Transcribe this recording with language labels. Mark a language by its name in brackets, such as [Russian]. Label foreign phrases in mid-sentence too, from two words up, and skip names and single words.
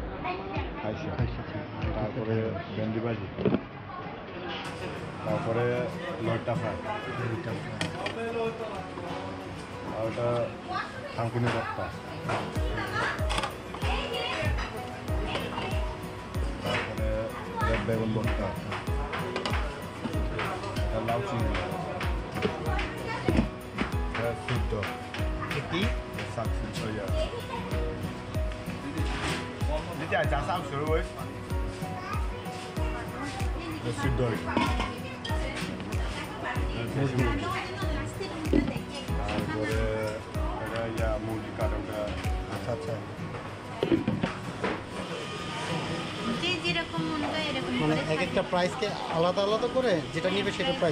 [Bangla] তারপরে ভেন্ডি ভাজি, তারপরে লইট্টা ফ্রাই, আর ওটা থানকুনি ভর্তা, তারপরে বেগুন ভর্তা, লাউ চিংড়ি, সিদ্ধ কি শাক সিদ্ধ। [Chinese] 你这加上水味， [Bangla] সিদ্ধ তারপরে এটা মুরগি কাটা। আচ্ছা আচ্ছা, মানে এক একটা প্রাইসকে আলাদা আলাদা করে যেটা নিবে সেটা প্রাইস।